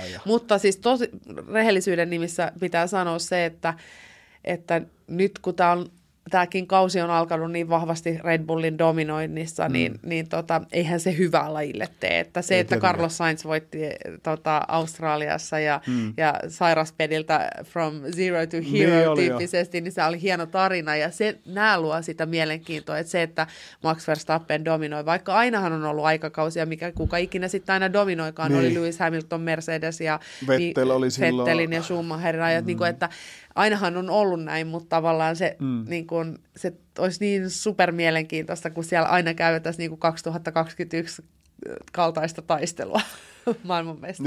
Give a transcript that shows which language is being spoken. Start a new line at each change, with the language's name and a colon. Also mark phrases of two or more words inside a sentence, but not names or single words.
Finnish: Mutta siis rehellisyyden nimissä pitää sanoa se, että nyt kun tämäkin kausi on alkanut niin vahvasti Red Bullin dominoinnissa, niin eihän se hyvää lajille tee. Että se, että Carlos Sainz voitti Australiassa ja sairaspediltä
English: from zero to hero
Finnish: tyyppisesti, niin se oli hieno tarina. Ja nämä luo sitä mielenkiintoa, että se, että Max Verstappen dominoi, vaikka ainahan on ollut aikakausia, kuka ikinä sitten aina dominoikaan, oli Lewis Hamilton, Mercedes ja Vettelin ja Schumacherin ajat, niin kuin, että ainahan on ollut näin, mutta tavallaan se, niin kun, se olisi niin supermielenkiintoista, kun siellä aina käytäisiin niin kuin 2021 kaltaista taistelua maailmanmestaruudessa.